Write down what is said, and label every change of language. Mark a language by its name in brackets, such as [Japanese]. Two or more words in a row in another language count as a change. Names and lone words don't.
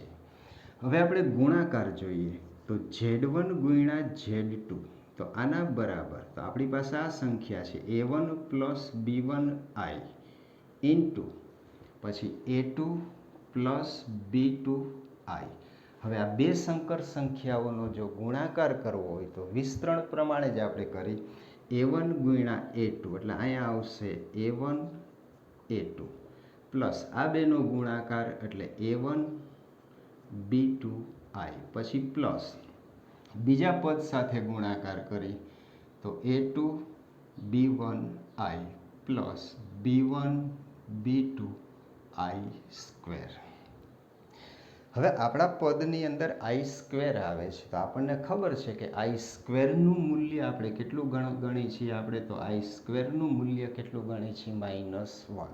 [Gujarati] હવે આપણે ગુણાકાર જોઈએ તો Z1 ગુણ્યા Z2, તો આના બરાબર, તો આપણી પાસે આ સંખ્યા છે a1 પ્લસ b1i ઇન્ટુ પછી a2 પ્લસ b2i. હવે આ બે સંકર સંખ્યાઓનો જો ગુણાકાર કરવો હોય તો વિસ્તરણ પ્રમાણે જ આપણે કરી a1 ગુણ્યા a2 એટલે અહીંયા આવશે a1 a2 પ્લસ આ બેનો ગુણાકાર એટલે a1 b2i પછી પ્લસ બીજા પદ સાથે ગુણાકાર કરી તો a2 b1i પ્લસ b1 b2i સ્ક્વેર. હવે આપણા પદની અંદર [English] i square [Gujarati] આવે છે તો આપણને ખબર છે કે આઈ સ્ક્વેરનું મૂલ્ય આપણે કેટલું ગણીએ છીએ, આપણે તો આઈ સ્ક્વેરનું મૂલ્ય કેટલું ગણીએ છીએ -1.